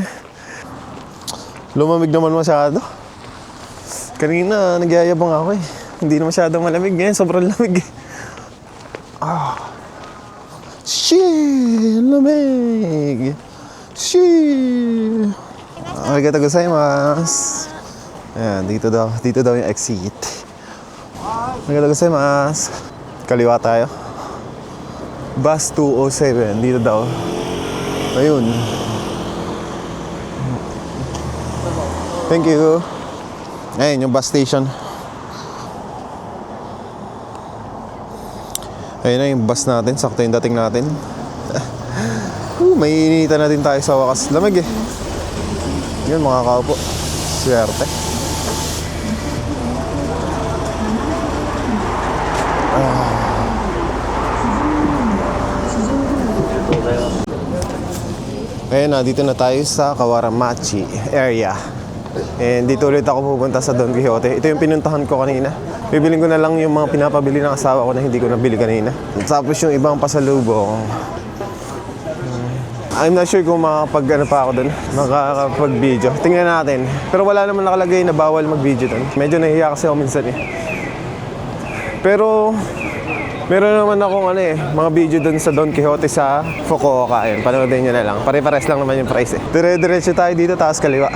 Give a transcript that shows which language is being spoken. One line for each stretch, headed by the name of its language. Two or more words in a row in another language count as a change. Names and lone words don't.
Filipino: Lumamig naman masyado. Kanina, nagyayabang ako eh. Hindi na masyadong malamig. Ngayon, sobrang lamig eh. Shit! Lamig! Shit!
Japanese: Arigatou gozaimasu.
Filipino: Ayan, dito daw yung exit.
Japanese: Arigatou gozaimasu.
Filipino: Kaliwa tayo. Bus 207, dito daw. Ayun.
English: Thank you.
Filipino: Ayun, yung bus station. Ayun na yung bus natin, sakto yung dating natin. May initan na din tayo sa wakas. Lamig eh. Yun, makakaupo. Swerte. Ayun na, dito na tayo sa Kawaramachi area. And dito ulit ako pupunta sa Don Quixote. Ito yung pinuntahan ko kanina. Bibiling ko na lang yung mga pinapabili ng asawa ko na hindi ko nabili kanina. Tapos yung ibang pasalubong.
English: I'm not sure
Filipino: kung makakapag-ano pa ako doon. Makakapag-video. Tingnan natin. Pero wala naman nakalagay na bawal mag-video doon. Medyo nahihiya kasi ako minsan eh. Pero meron naman akong mga video doon sa Don Quixote sa Fukuoka. Ayun, panoodin nyo na lang. Pare-pares lang naman yung price eh. Dire-diretso tayo dito, taas kaliwa.